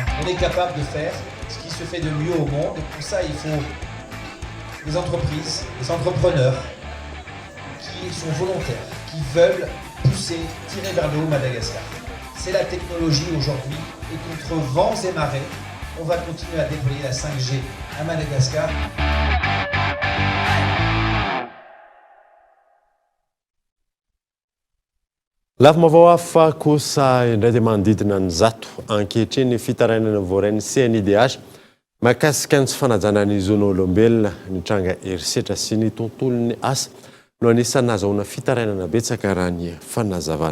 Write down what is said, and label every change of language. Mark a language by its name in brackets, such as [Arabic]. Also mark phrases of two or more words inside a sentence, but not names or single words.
[French] On est capable de faire ce qui se fait de mieux au monde et pour ça il faut des entreprises, des entrepreneurs qui sont volontaires, qui veulent pousser, tirer vers le haut Madagascar. C'est la technologie aujourd'hui et contre vents et marées, on va continuer à déployer la 5G à Madagascar. [Malagasy] Lafy mavao hafa kosa indray dia manodidina ny zato ankehitriny ny fitarainana voaray CNIDH mahakasika ny tsy fanajana ny zon'olombelona ny tranga herisetra sy ny tontolony asa no anisany nahazoana fitarainana betsaka raha ny fanazavana.